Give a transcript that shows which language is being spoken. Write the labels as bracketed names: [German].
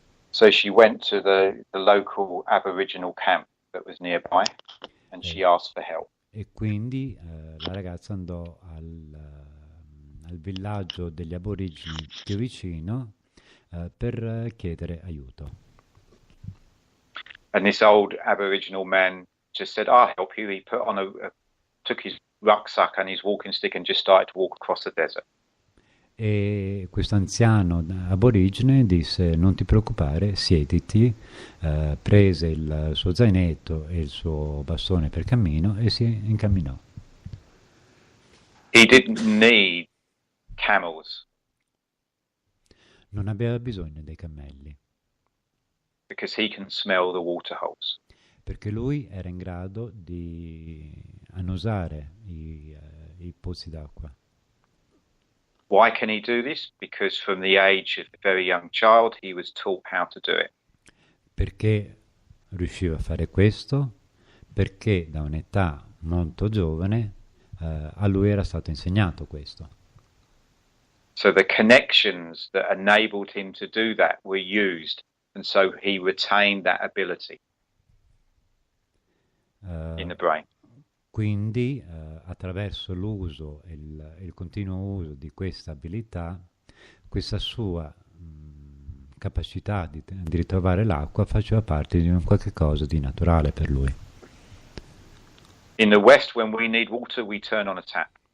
[English] So she went to the local Aboriginal camp that was nearby and she asked for help. [Italian] E quindi la ragazza andò al villaggio degli aborigeni più vicino per chiedere aiuto. [English] And this old Aboriginal man just said, "I'll help you." He took his rucksack and his walking stick and just started to walk across the desert. [Italian] E questo anziano aborigene disse: non ti preoccupare, siediti, prese il suo zainetto e il suo bastone per cammino e si incamminò. [English] He didn't need camels. [Italian] Non aveva bisogno dei cammelli. [English] Because he can smell the water holes. [Italian] Perché lui era in grado di annusare i pozzi d'acqua. [English] Why can he do this? Because from the age of a very young child he was taught how to do it. [Italian] Perché riusciva a fare questo? Perché da un'età molto giovane a lui era stato insegnato questo. [English] So the connections that enabled him to do that were used, and so he retained that ability in the brain. [Italian] Quindi attraverso l'uso e il continuo uso di questa abilità, questa sua capacità di ritrovare l'acqua faceva parte di un qualche cosa di naturale per lui. [English] In the West, when we need water, we turn on a tap.